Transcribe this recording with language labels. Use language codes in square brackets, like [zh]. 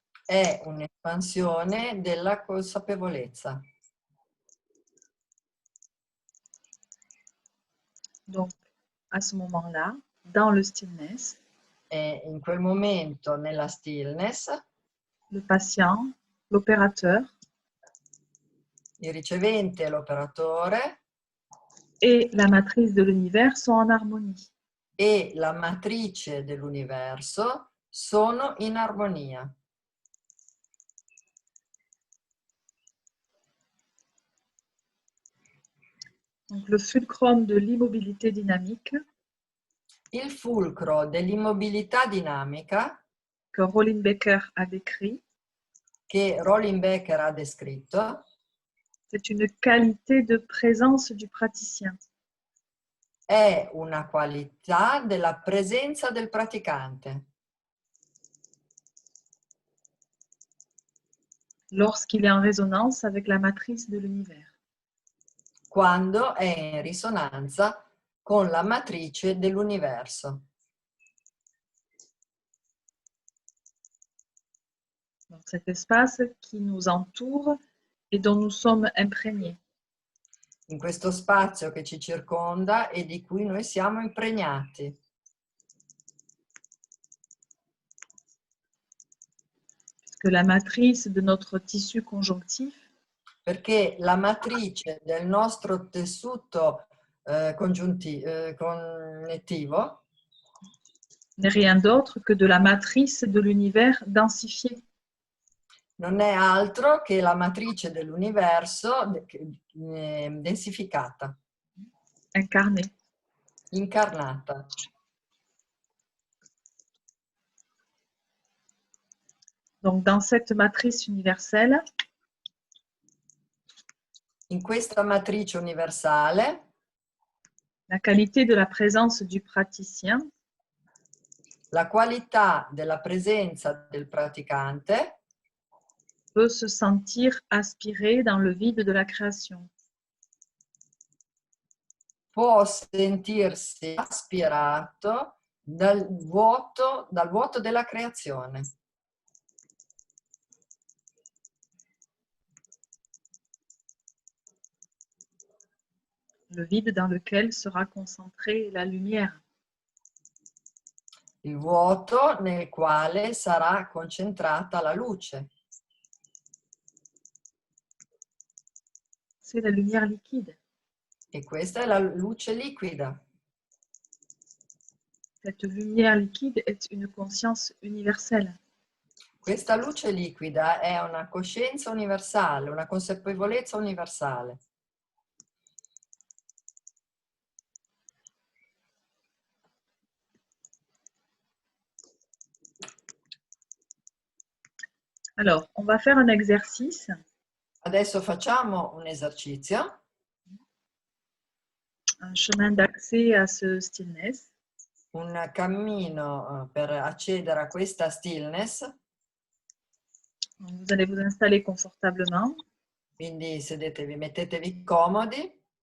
[it] È un'espansione della consapevolezza. [fr] Donc, à ce moment-là, dans le stillness, [it] E in quel momento, nella stillness, [fr] le patient, l'opérateur [it] il ricevente e l'operatore [fr] et la matrice de l'univers sont en harmonie. [it] e la matrice dell'universo sono in armonia. [fr] Donc, le fulcrum de l'immobilité dynamique [it] Il fulcro dell'immobilità dinamica [fr] que Rollin Becker a décrit, [it] che Rollin Becker ha descritto [fr] c'est une qualité de présence du praticien. [it] è una qualità della presenza del praticante [fr] Lorsqu'il est en résonance avec la matrice de l'univers. [it] quando è in risonanza con la matrice dell'universo. [fr] Donc, cet espace qui nous entoure et dont nous sommes imprégnés. [it] In questo spazio che ci circonda e di cui noi siamo impregnati. [fr] Que la matrice de notre tissu conjonctif [it] Perché la matrice del nostro tessuto connettivo [fr] n'est rien d'autre que de la matrice de l'univers densifié. [it] non è altro che la matrice dell'universo densificata, [fr] Incarné. [it] incarnata. [fr] Donc, dans cette matrice universelle, [it] In questa matrice universale, [fr] la qualité de la présence du praticien [it] la qualità della presenza del praticante [fr] peut se sentir aspiré dans le vide de la création. [it] può sentirsi aspirato dal vuoto della creazione. [fr] Le vide dans lequel sera concentrée la lumière. [it] Il vuoto nel quale sarà concentrata la luce. [fr] C'est la lumière liquide. [it] E questa è la luce liquida. [fr] Cette lumière liquide est une conscience universelle. [it] Questa luce liquida è una coscienza universale, una consapevolezza universale. [fr] Alors, on va faire un exercice. [it] Adesso facciamo un esercizio. [fr] Un chemin d'accès à ce stillness. [it] Un cammino per accedere a questa stillness. [fr] Vous allez vous installer confortablement. [it] Quindi sedetevi, mettetevi comodi.